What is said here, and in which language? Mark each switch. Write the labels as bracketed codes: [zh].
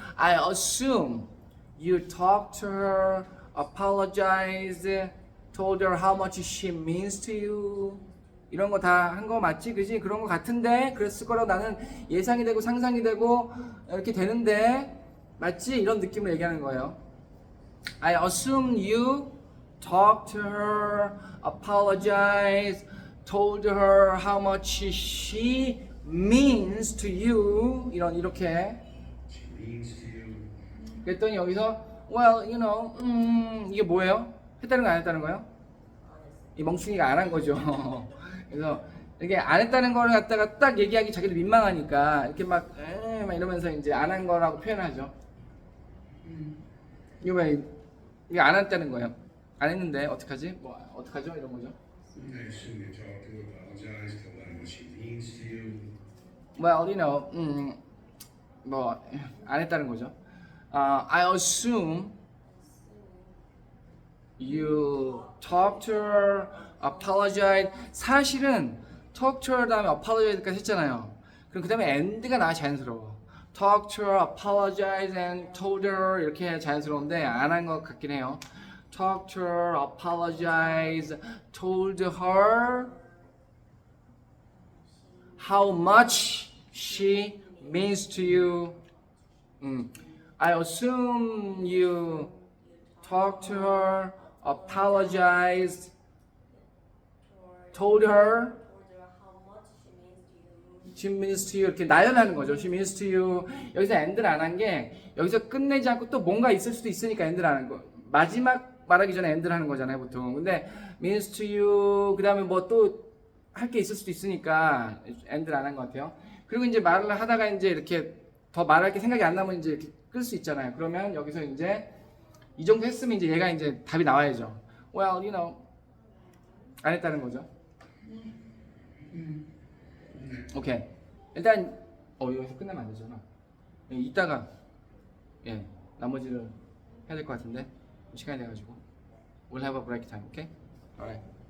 [en] I assume you talked to her, apologized, told her how much she means to you. [ko] 이런 거 다 한 거 맞지? 그지? 그런 거 같은데 그랬을 거라고 나는 예상이 되고 상상이 되고 이렇게 되는데 맞지? 이런 느낌으로 얘기하는 거예요. [en] I assume you talked to her, apologized, told her how much she means to you. [ko] 이렇게. [en] She means to you. [ko] 그랬더니 여기서 [en] well, you know, [ko] 이게 뭐예요? 했다는 거 안 했다는 거예요? 이 멍충이가 안 한 거죠. 그래서 이렇게 안 했다는 거를 갖다가 딱 얘기하기 자기도 민망하니까 이렇게 막 이러면서 이제 안 한 거라고 표현하죠. 이거 왜 이게 안 했다는 거예요? 안 했는데 어떡하지? 뭐 어떡하죠? 이런 거죠. [en] I assume you talked to her, apologized, told her what she means to you. Well, you know, [ko] 뭐 안 했다는 거죠. [en] I assume you talked to her, apologized. [ko] 사실은 talk to her 다음에 apologize까지 했잖아요. 그럼 그 다음에 end가 나와 자연스러워. talk to her, apologize and told her 이렇게 자연스러운데 안 한 것 같긴 해요. [en] talked to her, apologized, told her how much she means to you. I assume you talked to her, apologized, told her how much she means to you. she means to you [ko] 이렇게 나열하는 거죠. [en] she means to you. [ko] 여기서 end를 안 한 게 여기서 끝내지 않고 또 뭔가 있을 수도 있으니까 end를 하는 거. 마지막 말하기 전에 end를 하는 거잖아요, 보통. 근데 means to you 그다음에 뭐 또 할 게 있을 수도 있으니까 end를 안 한 것 같아요. 그리고 이제 말을 하다가 이제 이렇게 더 말할 게 생각이 안 나면 이제 이렇게 끌 수 있잖아요. 그러면 여기서 이제 이 정도 했으면 이제 얘가 이제 답이 나와야죠. [en] Well, you know [ko] 안 했다는 거죠. 오케이. 일단 여기서 끝나면 안 되잖아. 이따가 나머지를 해야 될 것 같은데 시간이 돼가지고. [en] We'll have a break time, okay? Alright.